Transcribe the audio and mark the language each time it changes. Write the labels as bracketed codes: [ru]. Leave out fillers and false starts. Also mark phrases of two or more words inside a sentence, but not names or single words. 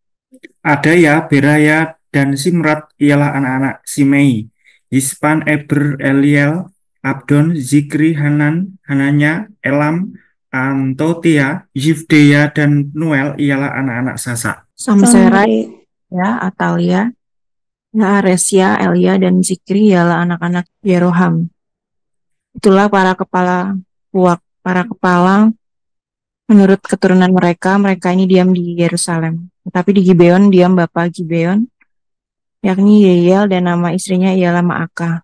[id] Adaya, Beraya, dan Simrat ialah anak-anak Simei. Yispan, Eber, Eliel, Abdon, Zikri, Hanan, Hananya, Elam, Antotia, Yifdeya, dan Nuel ialah anak-anak Sasa. Samserai, ya, Atalia, Naaresya, Elia, dan Zikri ialah anak-anak Yeroham. Itulah para kepala puak, para kepala menurut keturunan mereka ini diam di Yerusalem. Tetapi di Gibeon diam bapa Gibeon, yakni Yeiel, dan nama istrinya ialah Maakah.